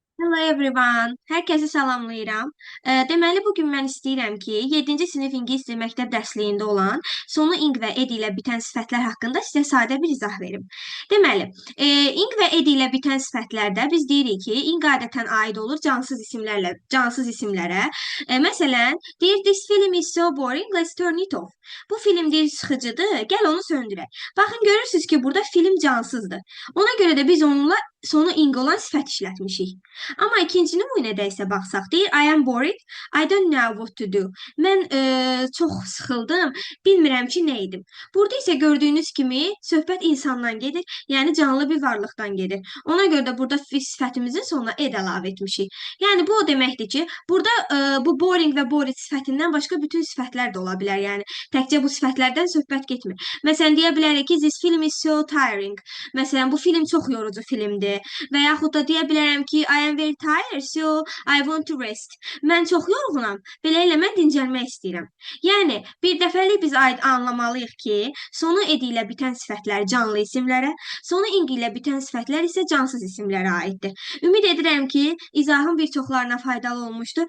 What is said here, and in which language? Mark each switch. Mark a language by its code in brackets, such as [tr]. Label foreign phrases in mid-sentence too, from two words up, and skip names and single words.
[en] Hello everyone. [az] Herkese salamlayıram. Deməli bugün mən istəyirəm ki, 7-ci sinif ingilis dili məktəb dərsliyində olan sonu ing və ed ilə bitən sifətlər haqqında sizə sadə bir izah verim. Deməli, ing və ed ilə bitən sifətlərdə biz deyirik ki, ing adətən aid olur cansız isimlərə. Məsələn, deyir [en] this film is so boring, let's turn it off. [az] Bu film deyir sıxıcıdır, gəl onu söndürək. Baxın görürsüz ki, burada film cansızdır. Ona görə də biz onunla sonu ing olan sifət işlətmişik. Amma ikinci nümunədə isə baxsaq, deyir [en] I am bored, I don't know what to do. [az] Mən çox sıxıldım, bilmirəm ki, nə edim. Burada isə gördüyünüz kimi söhbət insandan gedir, yəni canlı bir varlıqdan gedir. Ona görə də burada sifətimizin sonuna ed əlavə etmişik. Yəni bu o deməkdir ki, burada bu boring və bored sifətindən başqa bütün sifətlər də ola bilər. Yəni təkcə bu sifətlərdən söhbət getmir. Məsələn, deyə bilərik ki, [en] this film is so tiring. [az] Məsələn, bu film çox yorucu filmdir. Və yaxud da deyə bilərəm ki, [en] I am very tired, so I want to rest. [az] Mən çox yorğunam, beləliklə mən dincəlmək istəyirəm. Yəni, bir dəfəlik biz anlamalıyıq ki, sonu ed ilə bitən sifətlər canlı isimlərə, sonu ing ilə bitən sifətlər isə cansız isimlərə aiddir. Ümid edirəm ki, izahım bir çoxlarına faydalı olmuşdur.